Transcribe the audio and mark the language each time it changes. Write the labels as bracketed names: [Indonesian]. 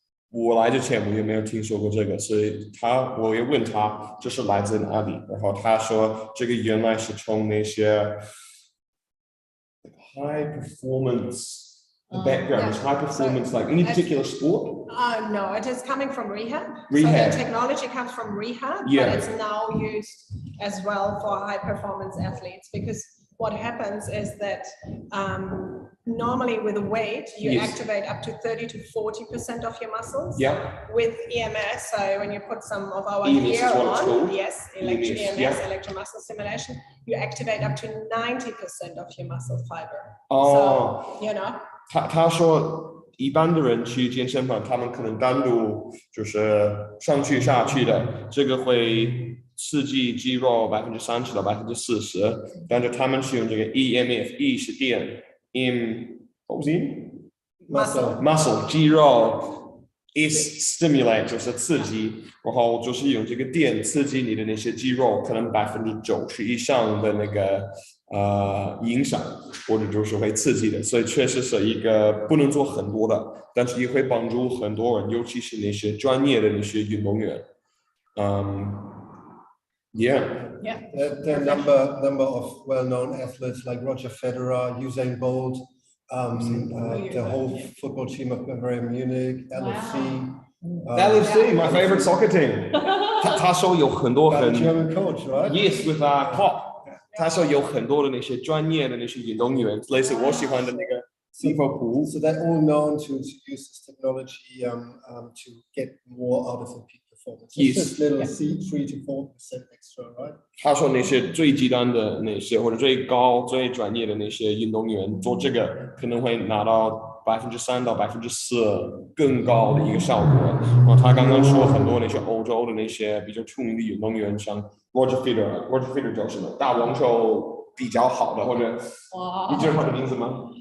[Chinese] 我来之前我也没有听说过这个，所以我也问他这是来自哪里，然后他说这个原来是从那些 [English] high performance background. Is high performance like any particular sport? No, it is coming from rehab. Rehab. So the technology comes from rehab, Yeah. but it's now used as well for high performance athletes, because what happens is that normally with weight, you activate up to 30 to 40% of your muscles. Yeah. With EMS, so when you put some of our EMS gear is what it's on, called. EMS, electromuscle stimulation, you activate up to 90% of your muscle fiber. Oh. So, you know. [Chinese] 他说一般的人去健身房，他们可能单独就是上去下去的，这个会刺激肌肉30%到40%，但是他们是用这个 EMF，E 是电， [English] what was it？ [Chinese] muscle 肌肉 [English] is stimulate [Chinese] 就是刺激，然后就是用这个电刺激你的那些肌肉，可能90%以上的那个影响，或者就是会刺激的，所以确实是一个不能做很多的，但是也会帮助很多人，尤其是那些专业的那些运动员。 [English] The number of well-known athletes like Roger Federer, Usain Bolt, the whole football team of Bayern Munich, LFC. LFC, my favorite soccer team. [Chinese] 他说有很多很 [English] German coach, right? Yes, with Klopp. [Chinese] 他说有很多的那些专业的那些运动员，类似我喜欢的那个 [English] So they're all known to use this technology to get more out of the peak performance. It's just little 3 to 4% extra, right? [Chinese] 他说那些最极端的那些或者最高最专业的那些运动员做这个可能会拿到3%到4%更高的一个效果。然后他刚刚说很多那些欧洲的那些比较出名的运动员，像 Roger Federer 叫什么打网球比较好的，或者你知道他的名字吗？